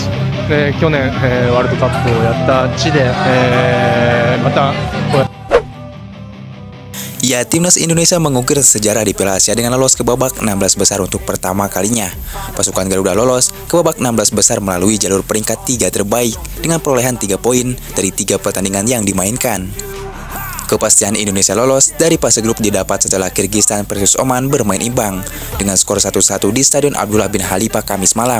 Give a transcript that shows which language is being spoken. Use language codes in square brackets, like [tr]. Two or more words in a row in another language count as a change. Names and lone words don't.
[ja] 去年、ワールドカップをやった地で、またこうやって [id] Ya, timnas Indonesia mengukir sejarah di Piala Asia dengan lolos ke babak 16 besar untuk pertama kalinya. Pasukan Garuda lolos ke babak 16 besar melalui jalur peringkat 3 terbaik dengan perolehan 3 poin dari 3 pertandingan yang dimainkan. Kepastian Indonesia lolos dari fase grup didapat setelah Kirgistan versus Oman bermain imbang dengan skor 1-1 di Stadion Abdullah bin Khalifa Kamis malam.